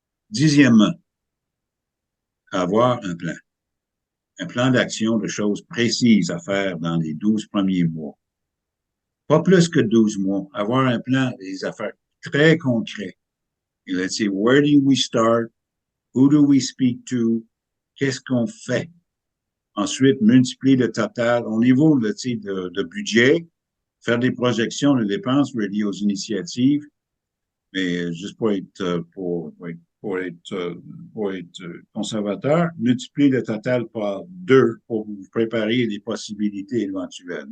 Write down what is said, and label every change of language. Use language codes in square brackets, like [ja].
[fr] Dixièmement, avoir un plan d'action de choses précises à faire dans les 12 premiers mois. Pas plus que 12 mois. Avoir un plan des affaires très concret. [en] Et let's say, where do we start? Who do we speak to? [fr] Qu'est-ce qu'on fait? Ensuite, multiplier le total au niveau de budget, faire des projections de dépenses reliées aux initiatives, mais juste pour être conservateur, multiplier le total par 2 pour vous préparer les possibilités éventuelles.